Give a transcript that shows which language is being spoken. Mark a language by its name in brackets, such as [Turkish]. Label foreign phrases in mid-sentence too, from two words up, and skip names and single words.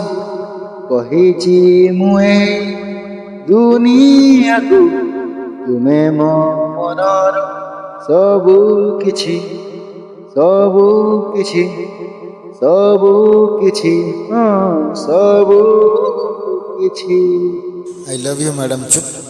[Odia] କହିଛି ମୁଁ ଏ ଦୁନିଆକୁ, ତୁମେ ମୋ ମନର ସବୁ କିଛି। ସବୁ କିଛି, ସବୁ କିଛି, ହଁ ସବୁ କିଛି। [English] I love you [Odia] ମ୍ୟାଡ଼ାମ୍। ଚୁପ୍।